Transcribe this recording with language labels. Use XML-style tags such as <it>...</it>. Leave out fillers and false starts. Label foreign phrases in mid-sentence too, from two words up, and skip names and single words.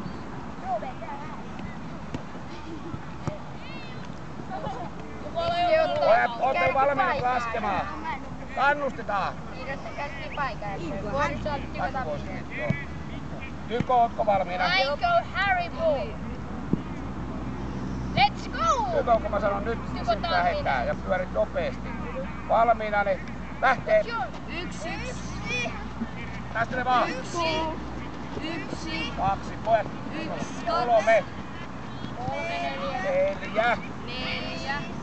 <fi>Pojat, ootte valmiina laskemaan? Kannustetaan! Tyko, ootko valmiina?</fi> <en>Aiko Haribo! Let's go!</en> <fi>Tyko, kun mä sanon nyt, niin sit lähetään ja pyörit nopeesti. Valmiina, niin lähtee! 1. Taistele vaan! 1. 2, pojat! 3. 4. 4.</fi>